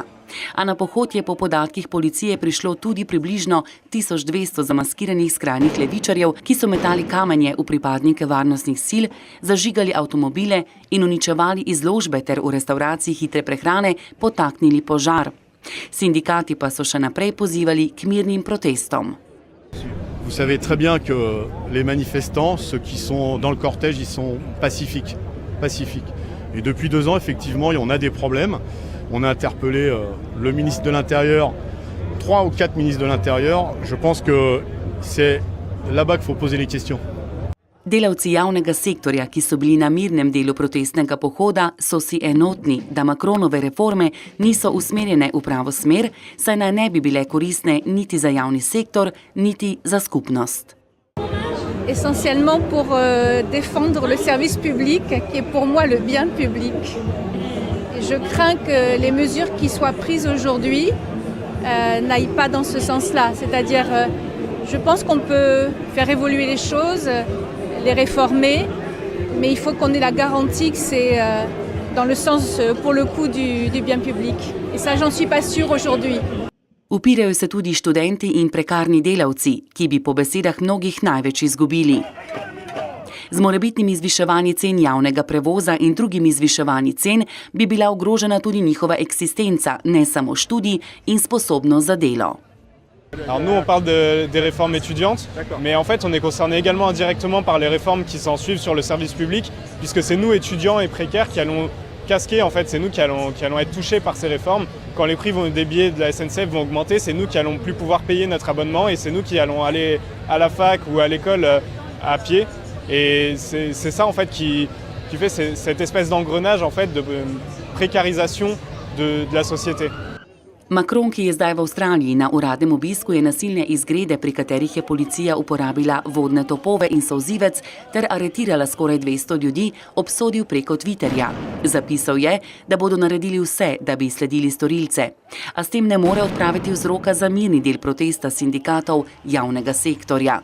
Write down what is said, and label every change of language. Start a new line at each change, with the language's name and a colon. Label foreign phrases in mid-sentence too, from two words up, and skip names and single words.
Slovenian: A na pohod je po podatkih policije prišlo tudi približno 1200 zamaskiranih skrajnih levičarjev, ki so metali kamenje v pripadnike varnostnih sil, zažigali avtomobile in uničevali izložbe ter v restavraciji hitre prehrane potaknili požar. Sindikati pa so še naprej pozivali k mirnim protestom.
French: Vous savez très bien que les manifestants, ceux qui sont dans le cortège, ils sont pacifiques. Et depuis 2 ans, effectivement, on a des problèmes. On a interpellé le ministre de l'Intérieur, 3 ou 4 ministres de l'Intérieur. Je pense que c'est là-bas qu'il faut poser les questions.
Slovenian: Delavci javnega sektorja, ki so bili na mirnem delu protestnega pohoda, so si enotni, da Macronove reforme niso usmerjene v pravo smer, saj naj ne bi bile koristne niti za javni sektor, niti za skupnost.
French: Essentiellement pour défendre le service public, qui est pour moi le bien public. Je crains que les mesures qui soient prises aujourd'hui n'aillent pas dans ce sens-là. C'est-à-dire, je pense qu'on peut faire évoluer les choses, les réformer, mais il faut qu'on ait la garantie que c'est dans le sens, pour le coup, du bien public. Et ça, j'en suis pas sûre aujourd'hui.
Slovenian: Upirajo se tudi študenti in prekarni delavci, ki bi po besedah mnogih največ izgubili. Z morebitnimi zviševanji cen javnega prevoza in drugimi zviševanji cen bi bila ogrožena tudi njihova eksistenca, ne samo študij in sposobnost za delo.
French: Alors nous on parle des réformes étudiantes, mais en fait on est concerné également indirectement par les réformes qui s'en suivent sur le service public, puisque c'est nous étudiants et précaires qui allons casquer, en fait c'est nous qui allons être touchés par ces réformes. Quand les prix des billets de la SNCF vont augmenter, c'est nous qui allons plus pouvoir payer notre abonnement et c'est nous qui allons aller à la fac ou à l'école à pied. Et c'est ça en fait qui fait cette espèce d'engrenage en fait de précarisation de la société.
Slovenian: Macron, ki je zdaj v Avstraliji na uradnem obisku, je nasilne izgrede, pri katerih je policija uporabila vodne topove in solzivec ter aretirala skoraj 200 ljudi, obsodil preko Twitterja. Zapisal je, da bodo naredili vse, da bi sledili storilce. A s tem ne more odpraviti vzroka za mirni del protesta sindikatov javnega sektorja.